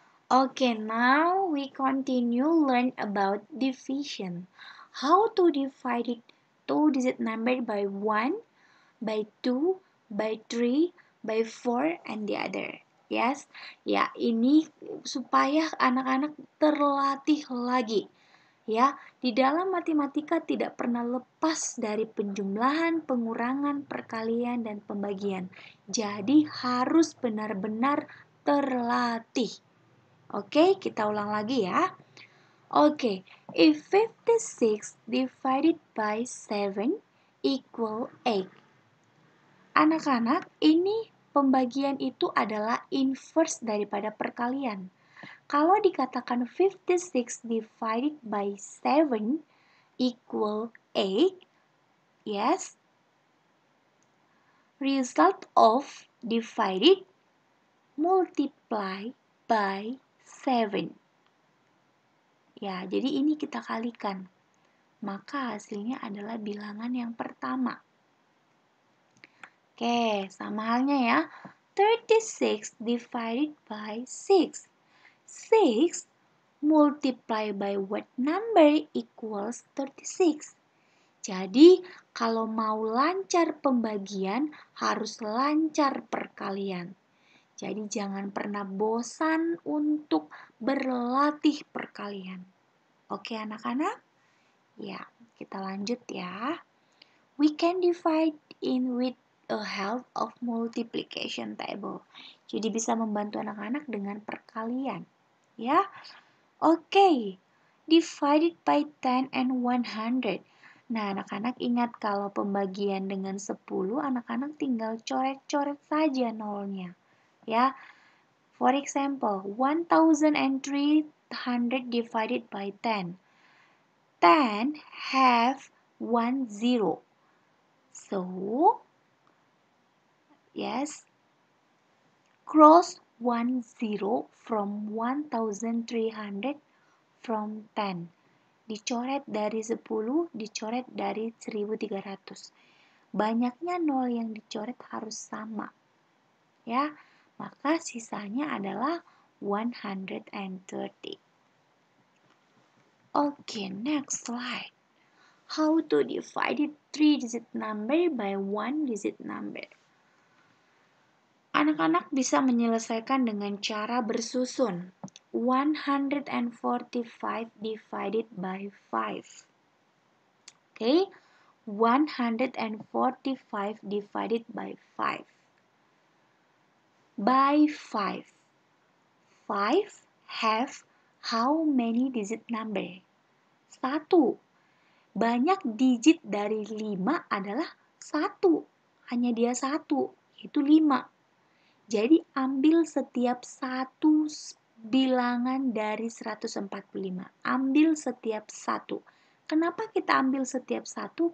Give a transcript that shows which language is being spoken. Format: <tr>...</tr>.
<en>Okay, now we continue learn about division. How to divide it two-digit number by 1, by 2, by 3, by 4, and the other. Yes,</en> <id>ya ini supaya anak-anak terlatih lagi. Ya, di dalam matematika tidak pernah lepas dari penjumlahan, pengurangan, perkalian, dan pembagian. Jadi harus benar-benar terlatih. Oke, kita ulang lagi ya. Oke,</id> <en>if 56 divided by 7 equal 8.</en> <id>Anak-anak, ini pembagian itu adalah inverse daripada perkalian. Kalau dikatakan</id> <en>56 divided by 7 equal 8, yes, result of divided multiply by 7.</en> <id>Ya, jadi ini kita kalikan. Maka hasilnya adalah bilangan yang pertama. Oke, sama halnya ya. 36</id> <en>divided by</en> <id>6.</id> <en>6 multiply by what number equals 36.</en> <id>Jadi, kalau mau lancar pembagian, harus lancar perkalian. Jadi, jangan pernah bosan untuk berlatih perkalian. Oke, anak-anak? Ya, kita lanjut ya.</id> <en>We can divide in with a help of multiplication table.</en> <id>Jadi bisa membantu anak-anak dengan perkalian. Ya. Oke.</id> <en>Divided by 10 and 100.</en> <id>Nah, anak-anak ingat kalau pembagian dengan 10, anak-anak tinggal coret-coret saja nolnya.</id> <en>Ya. For example, 1300 divided by 10. 10 have 1 0. So, yes, cross 1 0 from 1300 from 10.</en> <id>Dicoret dari 10, dicoret dari 1300. Banyaknya nol yang dicoret harus sama. Ya, maka sisanya adalah 130.</id> <en>Okay, next slide. How to divide it 3-digit number by 1-digit number.</en> <id>Anak-anak bisa menyelesaikan dengan cara bersusun.</id> <en>145 divided by 5. Okay, 145 divided by 5. By 5. 5 have how many digit number? 1.</en> <id>Banyak digit dari 5 adalah 1. Hanya dia 1, yaitu 5. Jadi ambil setiap satu bilangan dari 145. Ambil setiap satu. Kenapa kita ambil setiap satu?</id>